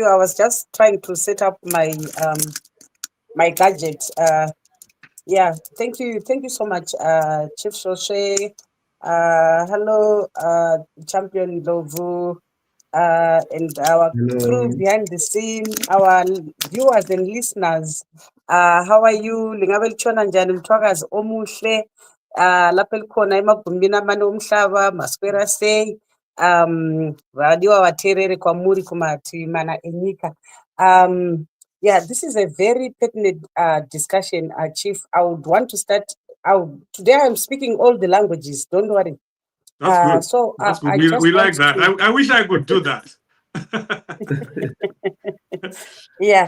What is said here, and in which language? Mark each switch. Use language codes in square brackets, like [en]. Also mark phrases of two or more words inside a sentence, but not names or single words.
[en] I was just trying to set up my my gadget. Yeah, thank you so much, Chief Shoshe. Hello, Champion Lovu, and our crew Hello. behind the scene, our viewers and listeners. How are you? [nd] Lingabe litshona njani mthwakazi omuhle? Lapha elikhona emagumbini amane omhlaba, [sn] Maswera say, vadiwa vateereri kwamuri kumativi mana enyika. [en] Yeah, this is a very pertinent discussion, Chief. I would want to start. Today I'm speaking all the languages. Don't worry. That's good. So That's good. I We just like want that. to. I wish I could do that. Yeah.